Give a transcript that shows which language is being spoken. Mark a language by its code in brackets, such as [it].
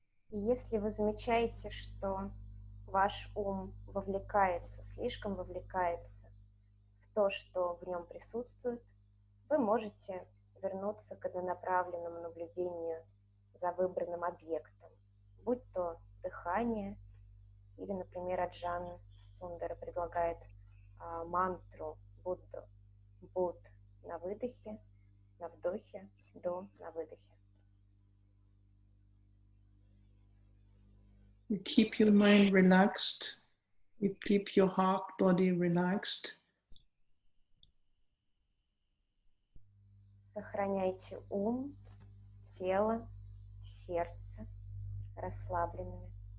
[ru] Если вы замечаете, что ваш ум вовлекается, слишком вовлекается в то, что в нем присутствует, вы можете вернуться к однонаправленному наблюдению за выбранным объектом, будь то дыхание, или, например, Аджан Сундара предлагает мантру Будду, Буд на выдохе, на вдохе, До на выдохе. [en] You keep your mind relaxed, you keep your heart, body relaxed. [ru] Сохраняйте ум, тело, сердце расслабленными.